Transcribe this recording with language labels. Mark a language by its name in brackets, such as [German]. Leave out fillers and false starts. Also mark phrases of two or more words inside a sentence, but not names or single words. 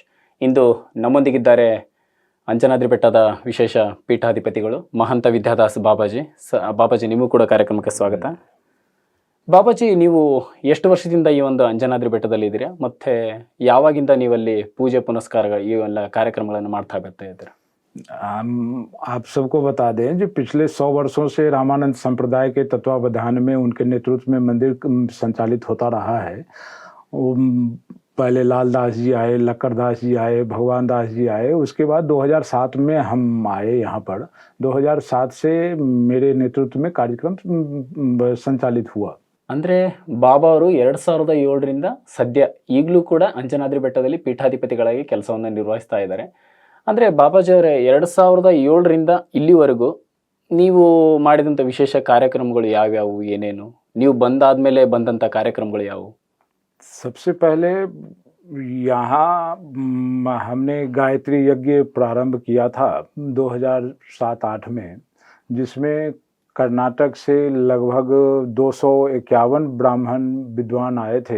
[Kannada] ಇಂದು ನಮ್ಮೊಂದಿಗಿದ್ದಾರೆ ಅಂಜನಾದ್ರಿ ಬೆಟ್ಟದ ವಿಶೇಷ ಪೀಠಾಧಿಪತಿಗಳು ಮಹಂತ ವಿದ್ಯಾದಾಸ್ ಬಾಬಾಜಿ. ಬಾಬಾಜಿ, ನಿಮಗೂ ಕೂಡ ಕಾರ್ಯಕ್ರಮಕ್ಕೆ ಸ್ವಾಗತ. ಬಾಬಾಜಿ, ನೀವು ಎಷ್ಟು ವರ್ಷದಿಂದ ಈ ಒಂದು ಅಂಜನಾದ್ರಿ ಬೆಟ್ಟದಲ್ಲಿ ಇದ್ದೀರಾ, ಮತ್ತೆ ಯಾವಾಗಿಂದ ನೀವಲ್ಲಿ ಪೂಜೆ ಪುನಸ್ಕಾರ ಈ ಎಲ್ಲ ಕಾರ್ಯಕ್ರಮಗಳನ್ನು ಮಾಡ್ತಾ ಬರ್ತಾ ಇದ್ದೀರಾ? [Hindi] आप सबको बता दें, जो पिछले 100 वर्षों से रामानंद संप्रदाय के तत्वावधान में उनके नेतृत्व में मंदिर संचालित होता रहा है। पहले लाल दास जी आए, लक्कर दास जी आए, भगवान दास जी आए, उसके बाद 2007 में हम आए यहाँ पर। 2007 से मेरे नेतृत्व में कार्यक्रम संचालित हुआ। [Kannada] ಅಂದರೆ ಬಾಬಾ ಅವರು 2007ರಿಂದ ಸದ್ಯ ಈಗಲೂ ಕೂಡ ಅಂಜನಾದ್ರಿ ಬೆಟ್ಟದಲ್ಲಿ ಪೀಠಾಧಿಪತಿಗಳಾಗಿ ಕೆಲಸವನ್ನು ನಿರ್ವಹಿಸ್ತಾ ಇದ್ದಾರೆ. ಅಂದರೆ ಬಾಬಾಜಿ ಅವರೇ, 2007ರಿಂದ ಇಲ್ಲಿವರೆಗೂ ನೀವು ಮಾಡಿದಂಥ ವಿಶೇಷ ಕಾರ್ಯಕ್ರಮಗಳು ಯಾವ್ಯಾವು, ಏನೇನು? ನೀವು ಬಂದಾದ್ಮೇಲೆ ಬಂದಂಥ ಕಾರ್ಯಕ್ರಮಗಳು ಯಾವುವು? [Hindi] सबसे पहले यहाँ हमने गायत्री यज्ञ प्रारंभ किया था 2007-8 में, जिसमें कर्नाटक से लगभग 251 ब्राह्मण विद्वान आए थे।